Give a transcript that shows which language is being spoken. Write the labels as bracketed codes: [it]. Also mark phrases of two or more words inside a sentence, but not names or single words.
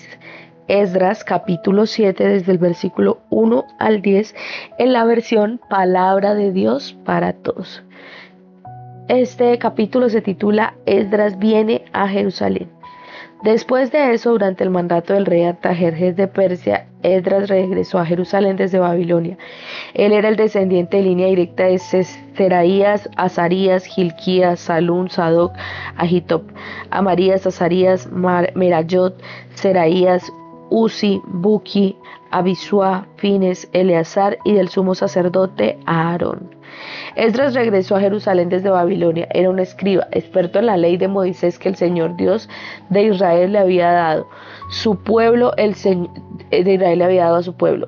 [es] Esdras capítulo 7 desde el versículo 1 al 10 en la versión Palabra de Dios para Todos. Este capítulo se titula Esdras viene a Jerusalén. Después de eso, durante el mandato del rey Artajerjes de Persia, Esdras regresó a Jerusalén desde Babilonia. Él era el descendiente de línea directa de Seraías, Azarías, Hilquías, Salún, Sadoc, Ahitob, Amarías, Azarías, Merayot, Seraías, Uzi, Buki, Abisua, Fines, Eleazar y del sumo sacerdote Aarón. Esdras regresó a Jerusalén desde Babilonia. Era un escriba, experto en la ley de Moisés que el Señor Dios de Israel le había dado. Su pueblo, de Israel le había dado a su pueblo.